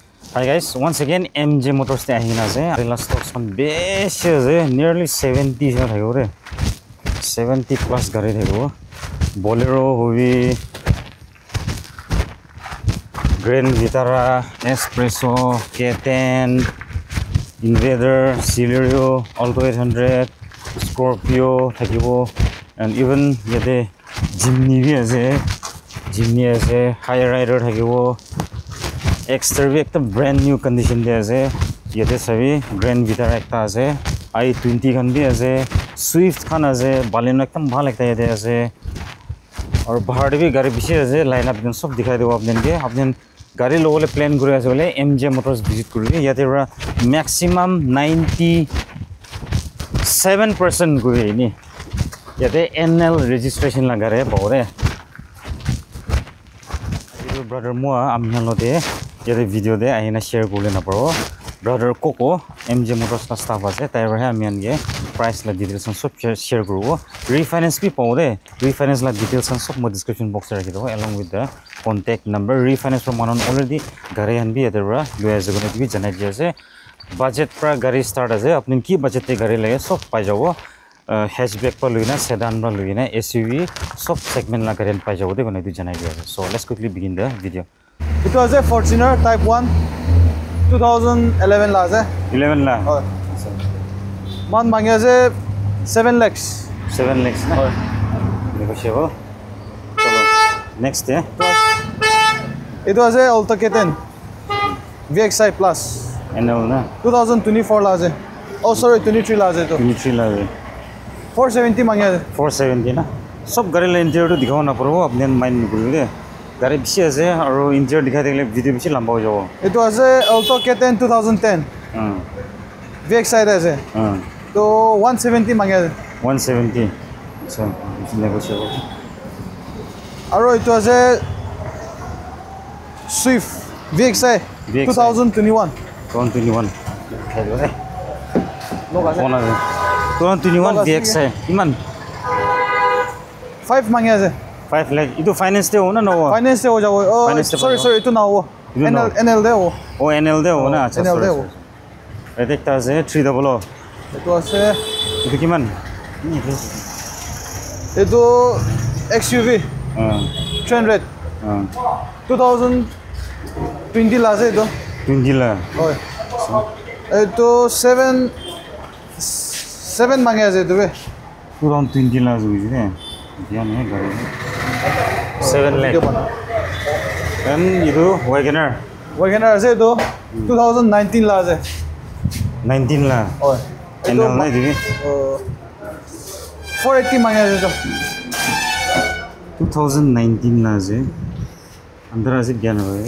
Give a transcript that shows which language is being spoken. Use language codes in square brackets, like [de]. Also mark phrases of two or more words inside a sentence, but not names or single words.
[en] Hi guys, once again [nag] MJ Motors te ahina ase [en] last stocks [nag] on besh nearly 70 se thaigo re 70 plus gari thaigo Bolero hobi Grand Vitara Espresso K10 Invader Celerio Alto 800 Scorpio thakibo [en] and even [nag] yete Jimny bi ase High Rider thakibo Exterior ekta [en] brand new condition [nag] de ase yete sabi Grand Vitara ekta ase i20 khan bi ase Swift khan ase Baleno ekdam bhal ekta yete ase aur bahar de bi gari bishi ase [en] line up [nag] den sob dikhai debo apnen gari lobole plan kori ase bole MJ Motors visit kori yete ra maximum 97% goi ni yete NL registration la gare bore brother moa amhalote yete video de ahina share kole na paro brother Coco MJ Motors la staff ase tai ra amian ge price la details sob share korobo refinance bi pawde refinance la details sob mo [en] description box [nag] ra rakhi do [en] along with the contact number refinance from one already [nag] gari han bi yete ra loi ase gone bi janai di ase budget pra gari start ase apni ki budget te gari lage sob pai jabo hatchback pa loina sedan pa loina SUV sob segment la gari pai jabo de gone du janai di ase [en] so let's quickly begin the video. It was a Fortuner Type 1 2011 la ase [nag] 11 la man mangi ase 7 lakhs na negotiable chalo next [en] it was a Alto K10 VXI Plus [nag] NL na 2024 la ase [en] oh sorry [nag] 23 la ase to 23 la 470 mangi ase 470 na sob gari la interior to dikhao na paro apne mind kori de gari bishi ase aru interior dikhai dekle video bishi lamba ho jabo [en] it was a [nag] Alto K10 2010 VXI ase to 170 mangi ase 170 so negotiable aru [en] it was a [nag] Swift VXI 2021 hello phone ase 2021 VXI iman 5 mangi ase 5 lakh itu finance de ho na no finance de ho jabo [en] oh sorry [nag] itu na ho NL de ho oh NL de ho na acha NL de ho ete ekta ase 300 itu ase itu kiman itu XUV 300 2020 la ase itu 20 la oi itu 7 mangi ase itu be 2020 la juji ne dian hai gari 7 lakh and itu Wagoner ase itu 2019 la ase 19 la oi NL na dibi 480 mangi ase to 2019 la ase andar ase gyan hoye